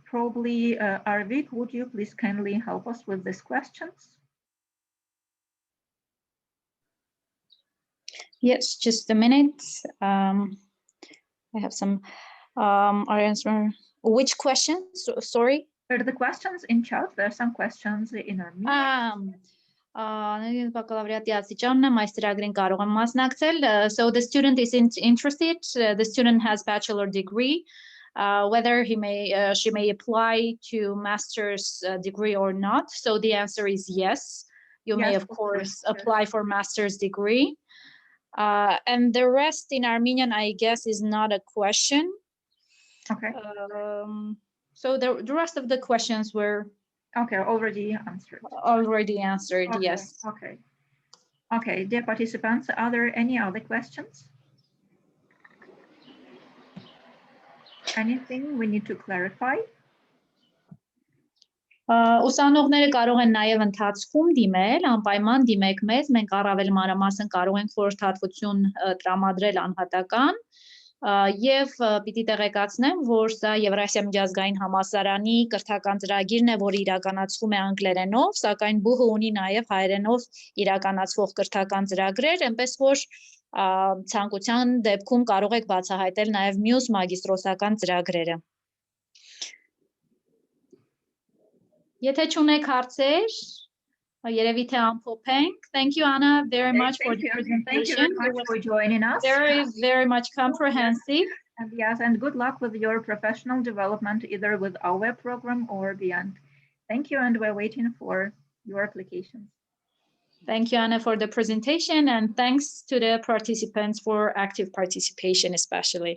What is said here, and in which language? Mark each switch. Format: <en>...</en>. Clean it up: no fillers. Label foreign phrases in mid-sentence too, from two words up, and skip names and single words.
<en>Probably, Arvik, would you please kindly help us with these questions? Yes, just a minute. I have some answer. Which questions? Sorry. The questions in chat. There are some questions in Armenian.</en> <hy>Բակալավրիատի աստիճանն է, մայստերագրին կարող եմ մասնակցել.</hy> <en>So the student is interested. The student has bachelor degree. Whether she may apply to master's degree or not. So the answer is yes. You may of course apply for master's degree. And the rest in Armenian, I guess, is not a question. Okay. So the rest of the questions were already answered. Okay. Yes. Okay, dear participants, are there any other questions? Anything we need to clarify?</en> <hy>Ուսանողները կարող են նաև ընթացքում դիմել, անպայման դիմեք մեզ, մենք առավել մանրամասն կարող ենք խորհրդատվություն տրամադրել անհատական եւ պիտի տեղեկացնեմ, որ սա Եվրասիա միջազգային համալսարանի կրթական ծրագիրն է, որը իրականացվում է անգլերենով, սակայն ԲՈՒՀ-ը ունի նաև հայերենով իրականացվող կրթական ծրագրեր, այնպես որ ցանկության դեպքում կարող եք բացահայտել նաև մյուս մագիստրոսական ծրագրերը։ Եթե չունեք հարցեր, երևի թե ամփոփենք.</hy> <en>Thank you, Anna, very much for the presentation. Thank you very much for joining us. Very much comprehensive. And yes, and good luck with your professional development, either with our program or beyond. Thank you, and we're waiting for your applications. Thank you, Anna, for the presentation, and thanks to the participants for active participation, especially.</en>